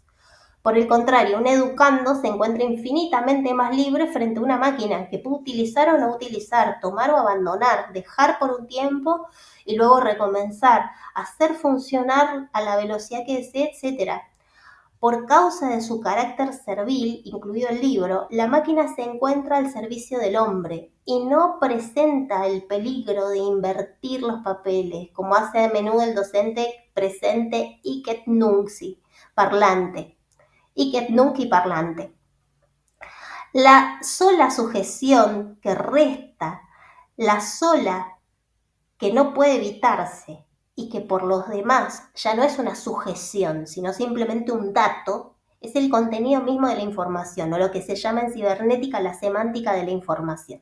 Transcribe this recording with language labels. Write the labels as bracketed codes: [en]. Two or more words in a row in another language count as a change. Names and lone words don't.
[es] Por el contrario, un educando se encuentra infinitamente más libre frente a una máquina que puede utilizar o no utilizar, tomar o abandonar, dejar por un tiempo y luego recomenzar, hacer funcionar a la velocidad que desee, etc. Por causa de su carácter servil, incluido el libro, la máquina se encuentra al servicio del hombre y no presenta el peligro de invertir los papeles, como hace a menudo el docente presente [la] hic et nunc, [es] parlante. [la] Hic nunc parlante. [es] La sola sujeción que resta, la sola que no puede evitarse y que por los demás ya no es una sujeción, sino simplemente un dato, es el contenido mismo de la información, o lo que se llama en cibernética la semántica de la información.